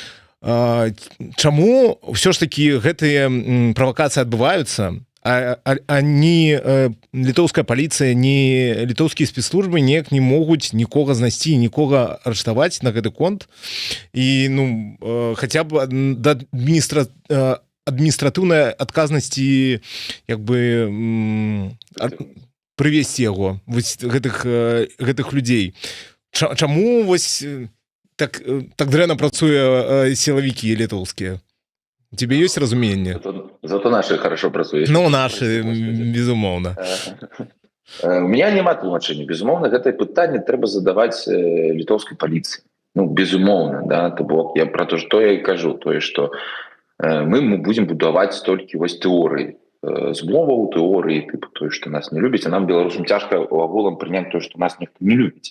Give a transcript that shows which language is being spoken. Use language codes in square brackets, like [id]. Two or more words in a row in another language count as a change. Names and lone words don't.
[be] Чаму ўсё ж такі гэтыя правакацыі адбываюцца, а ні літоўская паліцыя, ні літоўскія спецслужбы неяк не могуць нікога знайсці, нікога арыштаваць на гэты конт, і хаця б да адміністратыўнай адказнасці прывесці яго, гэтых людзей. Чаму вось так дрэнна працуе сілавікі літоўскія? [ru] У тебе есть разуменне? Зато наши хорошо працуюць. [be] Наши, безумоўна. [ru] У меня [be] няма тлумачэння. Безумоўна, гэтае пытанне трэба задаваць літоўскай паліцыі. Безумоўна, да, то бок я пра то, што я і кажу, тое, што мы будзем будаваць толькі вось тэорыі, змоваў, тэорыі, тое, што нас не любіць, а нам, беларусам, цяжка агулам прыняць тое, што нас ніхто не любіць.